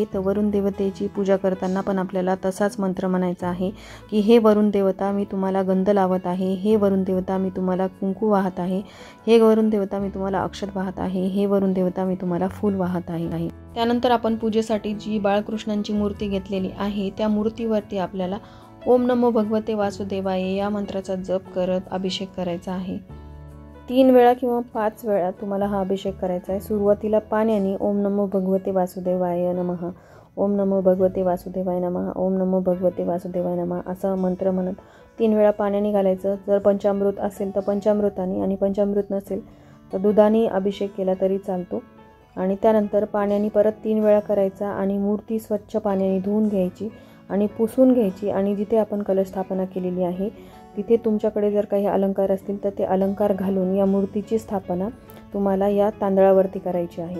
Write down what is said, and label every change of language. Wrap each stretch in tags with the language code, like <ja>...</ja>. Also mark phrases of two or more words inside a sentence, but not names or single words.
<mr>तर वरुण देवतेची पूजा करताना पण आपल्याला तसाच मंत्र म्हणायचा आहे की हे वरुण देवता मी तुम्हाला गंध लावत आहे, हे वरुण देवता मी तुम्हाला कुंकू वाहत आहे, हे वरुण देवता मी तुम्हाला अक्षत वाहत आहे, हे वरुण देवता मी तुम्हाला फूल वाहत आहे। त्यानंतर आपण पूजेसाठी जी बाळकृष्णांची मूर्ती घेतलेली आहे त्या मूर्तीवरती आपल्याला</mr> <sa>ओम नमो भगवते वासुदेवाय</sa> <mr>या मंत्राचा जप करत अभिषेक करायचा आहे। 3 वेळा किंवा 5 वेळा तुम्हाला हा अभिषेक करायचा आहे। सुरुवातीला पाण्याने</mr> <sa>ओम नमो भगवते वासुदेवाय नमः, ओम नमो भगवते वासुदेवाय नमः, ओम नमो भगवते वासुदेवाय नमः</sa> <mr>असा मंत्र म्हणत 3 वेळा पाण्याने घालायचं। जर पंचामृत असेल तर पंचामृताने आणि पंचामृत नसेल तर दुधाने अभिषेक केला तरी चालतो। आणि त्यानंतर पाण्याने परत 3 वेळा करायचा आणि मूर्ती स्वच्छ पाण्याने धुवून घ्यायची आणि पुसून घ्यायची आणि जिथे आपण कलश स्थापना केलेली आहे तिथे तुमच्याकडे जर काही अलंकार असतील तर ते अलंकार घालून या मूर्तीची स्थापना तुम्हाला या तांदळावरती करायची आहे।</mr>